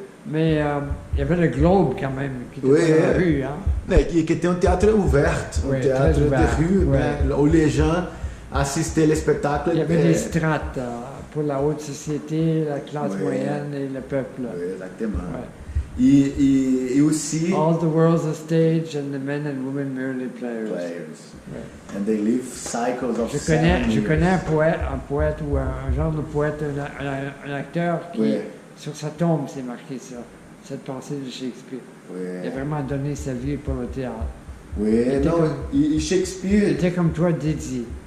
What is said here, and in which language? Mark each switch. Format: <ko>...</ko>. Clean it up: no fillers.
<fr>Mais il y avait le Globe quand même, qui était dans la rue. Hein? Et qui était un théâtre ouvert, un théâtre de rue, né? Où les gens assistaient le spectacle. Il y avait des strates pour la haute société, la classe moyenne et le peuple. Oui, exactement. Ouais. E aussi...</fr> <en>All the world's a stage and the men and women merely players. Ouais. And they live cycles of</en> <fr>Je connais un poète ou un genre de poète, un acteur qui, sur sa tombe, c'est marqué ça, cette pensée de Shakespeare. Oui. Il a vraiment donné sa vie pour le théâtre. Oui, e Shakespeare... Il était comme toi, dédié.</fr>